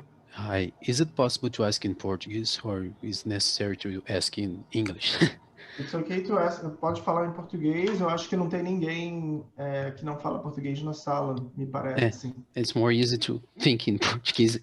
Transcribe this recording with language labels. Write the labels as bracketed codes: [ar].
[en] Hi, is it possible to ask in Portuguese or is necessary to ask in English? It's okay to ask. [pt] Pode falar em português. Eu acho que não tem ninguém que não fala português na sala, me parece. [en] It's more easy to think in Portuguese.